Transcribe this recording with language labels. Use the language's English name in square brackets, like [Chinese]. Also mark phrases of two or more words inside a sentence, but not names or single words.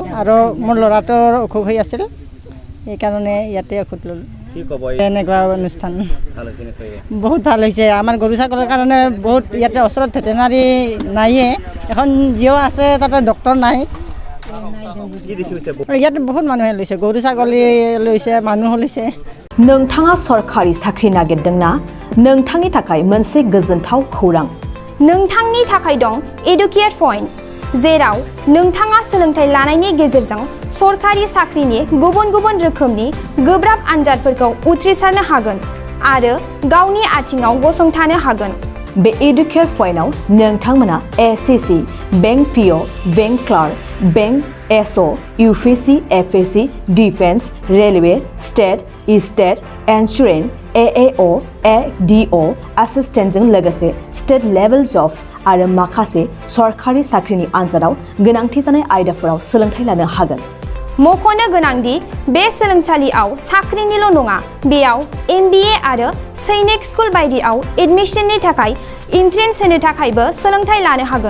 [Assamese] আৰু মোৰ ল'ৰাটোৰ অসুখ হৈ আছিল, সেইকাৰণে ইয়াতে ঔষধ ল'লোঁ। এনেকুৱা অনুষ্ঠান বহুত ভাল হৈছে। আমাৰ গৰু ছাগলীৰ কাৰণে বহুত ইয়াতে ওচৰত ভেটেনাৰী নাইয়ে, এখন যিও আছে তাতে ডক্টৰ নাই। ইয়াতে बहुत মানুহে লৈছে, গৰু ছাগলী লৈছে, মানুহ লৈছে। [Bodo] नोंथाङा सरखारि साख्रि नागिरदोंना? नोंथांनि थाखाय मोनसे गोजोनथाव खौरां। नोंथांनि थाखाय दं एडुकेट पॉइंट, जेराव नोंथाङा सोलोंथाइ लानायनि गेजेरजों सरखारि साख्रिनि गुबुन गुबुन रोखोमनि गोब्राब आनजादफोरखौ उथ्रिसारनो हागोन आरो गावनि आथिङाव गसंथानो हागोन। बे एडुकेट पॉइन्टआव नोंथांमोना SSC, बैंक PO, [English] bank clerk, [Bodo] बैंक SO, UPSC, FSC, डिफेंस, रेलवे, [English] state insurance, [Bodo] AAO, ADO एसिस्टेन्टजों लोगोसे [English] state levels of [Bodo] आरो माखासे सरखारि साख्रिनि आनजादाव गोनांथि जानाय आयदाफोराव सोलोंथाइ लानो हागोन। मख'नो गोनांदि बे सोलोंसालियाव साख्रिनिल' नङा, बेयाव MBA आरो सैनिक स्कुल बायदियाव एडमिशननि थाखाय एन्ट्रेन्स होनो थाखायबो सोलोंथाइ लानो हागोन।